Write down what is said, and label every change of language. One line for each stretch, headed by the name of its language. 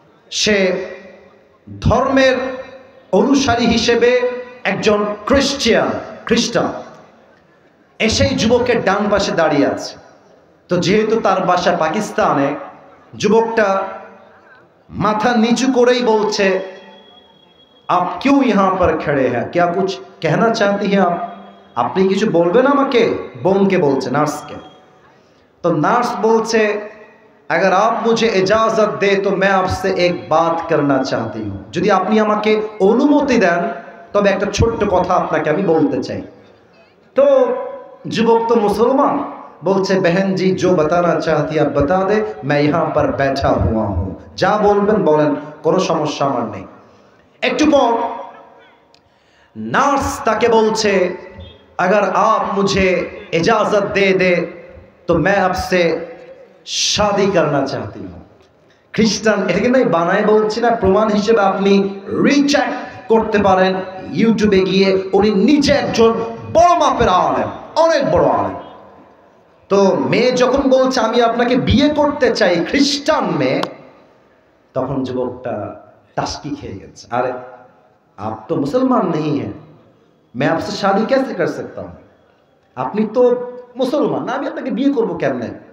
Bangla: সে ধর্মের অনুসারী হিসেবে একজন খ্রিস্টান, এসেই যুবকের ডান পাশে দাঁড়িয়ে আছে। তো যেহেতু তার বাসা পাকিস্তানে, যুবকটা মাথা নিচু করেই বলছে,
Hindi: আপ কিউ ইহা পর খড়ে হ্যাঁ, ক্যা কুছ कहना चाहती हैं आप?
Bangla: আপনি কিছু বলবেন আমাকে? বোনকে বলছে, নার্সকে। তো নার্স বলছে,
Hindi: अगर आप मुझे इजाजत दे तो मैं आपसे एक बात करना चाहती हूँ।
Bangla: যদি আপনি আমাকে অনুমতি দেন তবে একটা ছোট্ট কথা আপনাকে আমি বলতে চাই। তো যুবক তো মুসলমান, বলছে,
Hindi: बहन जी जो बताना चाहती है आप बता दे, मैं यहाँ पर बैठा हुआ हूँ।
Bangla: যা বলবেন বলেন, কোনো সমস্যা আমার নেই। একটু পর
Hindi: नार्स ताके बोलছে, अगर आप मुझे इजाजत दे दे तो मैं आपसे शादी करना चाहती हूँ।
Bangla: খ্রিস্টান এটাকে নাই বানায় বলছি না, প্রমাণ হিসেবে আপনি রিচেক করতে পারেন ইউটিউবে গিয়ে। উনি নিজে একজন বড় মাপের আলেম, অনেক বড় আলেম। তো মেয়ে যখন বলছে আমি আপনাকে বিয়ে করতে চাই, খ্রিস্টান মেয়ে, তখন যুবকটা টাস্কি খেয়ে গেছে। আরে
Hindi: आप तो मुसलमान नहीं हैं, मैं आपसे शादी कैसे कर सकता हूँ,
Bangla: আপনি তো মুসলমান না, আমি আপনাকে বিয়ে করবো কেমনে।